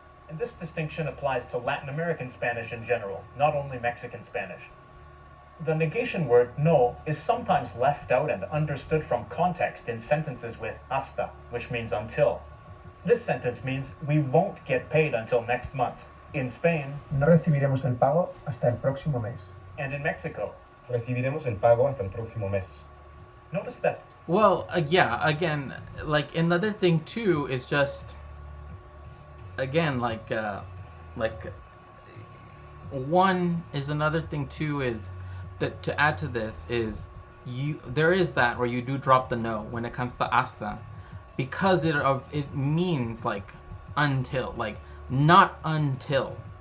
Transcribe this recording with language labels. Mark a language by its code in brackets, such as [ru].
[en] and this distinction applies to Latin American Spanish in general, not only Mexican Spanish. The negation word no is sometimes left out and understood from context in sentences with hasta, which means until. This sentence means we won't get paid until next month in Spain [es] No recibiremos el pago hasta el próximo mes. [en] and in Mexico. [es] Recibiremos el pago hasta el próximo mes. [en] Notice that Well, yeah, again, like another thing too is just, again, like one is another thing too is that to add to this is there is that where you do drop the no when it comes to hasta, because it means like until, like not until